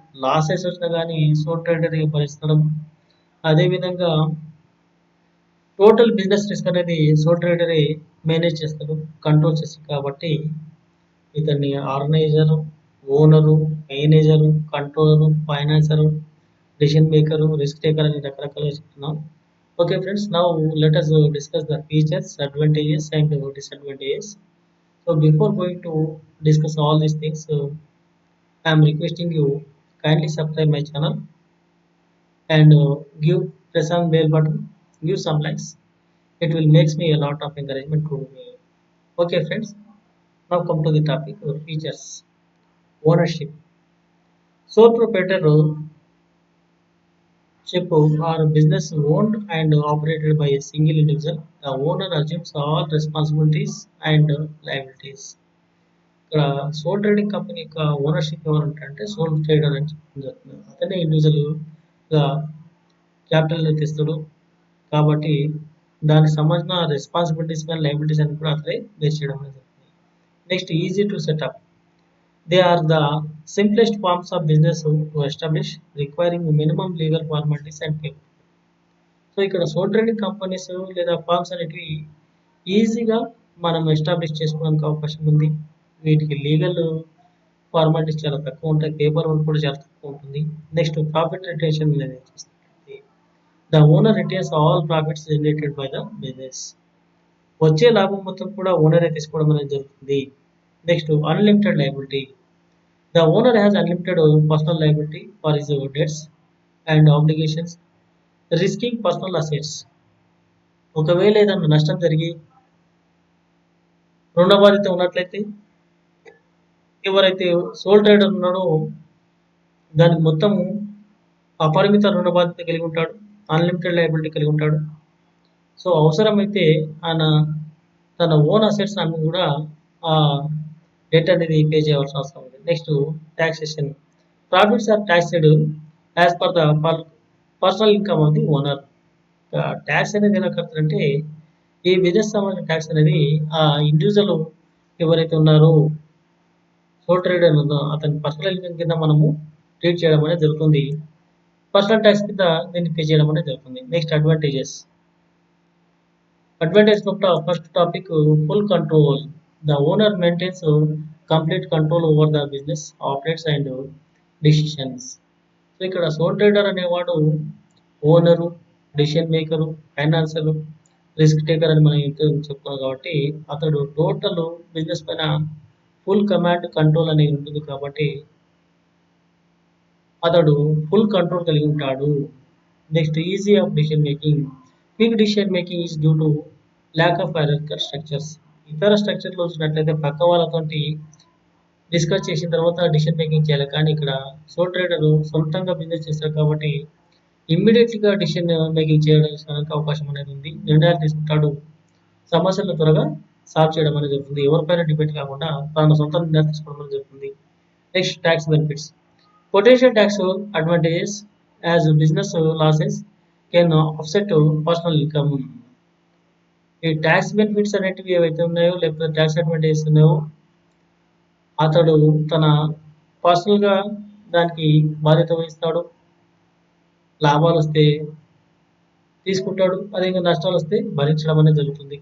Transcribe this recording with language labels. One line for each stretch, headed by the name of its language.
Telugu: Losses వచ్చినా కానీ soul trader భరిస్తాడు. అదేవిధంగా టోటల్ బిజినెస్ రిస్క్ అనేది సోల్ ట్రేడరే మేనేజ్ చేస్తాడు, కంట్రోల్ చేస్తాడు. కాబట్టి ఇతన్ని organiser, owner, manager, controller, financer, decision maker, risk taker అని రకరకాలుగా చెప్తున్నాం.
English: Okay friends, now let us discuss the features, advantages and disadvantages. So before going to discuss all these things, I am requesting you kindly subscribe my channel and give press on bell button, give some likes. It will makes me a lot of encouragement to me. Okay friends, now come to the topic, features. Ownership. Sole proprietorship or business owned and operated by a single individual. The owner assumes all responsibilities and liabilities.
Telugu: ఇక్కడ soul trading company యొక్క ownership ఎవరు అంటే soul trader అని చెప్పడం జరుగుతుంది. అతనే ఇండివిజువల్గా capital తెస్తాడు. కాబట్టి దానికి సంబంధించిన రెస్పాన్సిబిలిటీస్ కానీ లైబిలిటీస్ అని కూడా అతనే బేస్ చేయడం అనేది జరుగుతుంది.
English: Next, easy to setup. They are the simplest forms of business to establish, requiring minimum legal formalities and paper.
Telugu: So ఇక్కడ సోల్ ట్రేడింగ్ కంపెనీస్ లేదా ఫార్మ్స్ అనేటివి ఈజీగా మనం ఎస్టాబ్లిష్ చేసుకోవడానికి అవకాశం ఉంది. వీటికి లీగల్ ఫార్మాలిటీస్ చాలా తక్కువ ఉంటాయి, పేపర్ వర్క్ కూడా చాలా తక్కువ ఉంటుంది.
English: next, profit retention
Telugu: అనేది చూస్తే
English: The owner retains all profits generated by the business.
Telugu: వచ్చే లాభం మొత్తం కూడా ఓనరే తీసుకోవడం అనేది జరుగుతుంది.
English: Next, unlimited liability. The owner has unlimited personal liability for his debts and obligations, risking personal assets.
Telugu: ఒకవేళ ఏదైనా నష్టం జరిగి రుణ బాధ్యత ఉన్నట్లయితే ఎవరైతే సోల్ ట్రేడర్ ఉన్నాడో దానికి మొత్తం అపరిమిత రుణ బాధ్యత కలిగి ఉంటాడు, అన్లిమిటెడ్ లయబిలిటీ కలిగి ఉంటాడు. సో అవసరమైతే ఆయన తన ఓన్ అసెట్స్ అన్ని కూడా ఆ డెట్ అనేది పే చేయవలసిన అవసరం ఉంది.
English: Next, taxation. Profits are taxed as per the personal income of the owner.
Telugu: Tax అనేది ఎలా కడతారంటే ఈ బిజినెస్ సంబంధించిన ట్యాక్స్ అనేది ఆ ఇండివిజువల్ ఎవరైతే ఉన్నారో సోల్ ట్రేడర్ ఉందో అతని పర్సనల్ ఇన్కమ్ కింద మనము ట్రీట్ చేయడం అనేది జరుగుతుంది. పర్సనల్ ట్యాక్స్ కింద దీన్ని పే చేయడం అనేది జరుగుతుంది.
English: Next advantages. Advantage of the first topic, full control. The owner maintains complete control over the business operates and decisions.
Telugu: So ఇక్కడ సోల్ ట్రేడర్ అనేవాడు owner, decision maker, financier, risk taker అని మనం చెప్పుకున్నాం కాబట్టి అతడు టోటల్ బిజినెస్ పైన full command control అనేది ఉంటుంది కాబట్టి అతడు ఫుల్ కంట్రోల్ కలిగి ఉంటాడు.
English: Next easy of decision making. Quick decision making is due to lack of hierarchical structures.
Telugu: ఇతర స్ట్రక్చర్లో చూసినట్లయితే పక్క వాళ్ళతోటి డిస్కస్ చేసిన తర్వాత డెసిషన్ మేకింగ్ చేయాలి. కానీ ఇక్కడ సోల్ ట్రేడర్ సొంతంగా బిజినెస్ చేస్తారు కాబట్టి ఇమ్మీడియట్‌గా డెసిషన్ మేకింగ్ చేయడానికి అవకాశం అనేది ఉంది. నిర్ణయాలు తీసుకుంటాడు. సమస్యలను త్వరగా సాల్వ్ చేయడం అనేది జరుగుతుంది. ఎవరిపైన డిపెండ్ కాకుండా తన సొంత నిర్ణయాలు తీసుకోవడం అనేది జరుగుతుంది.
English: Next tax benefits. Potential tax advantages as business losses can offset personal income.
Telugu: ఈ ట్యాక్స్ బెనిఫిట్స్ అనేటివి ఏవైతే ఉన్నాయో లేకపోతే ట్యాక్స్ అడ్వాంటేజెస్ ఉన్నాయో అతడు తన పర్సనల్గా దానికి బాధ్యత వహిస్తాడు. లాభాలు వస్తే తీసుకుంటాడు. అదేవిధంగా నష్టాలు వస్తే భరించడం అనేది జరుగుతుంది.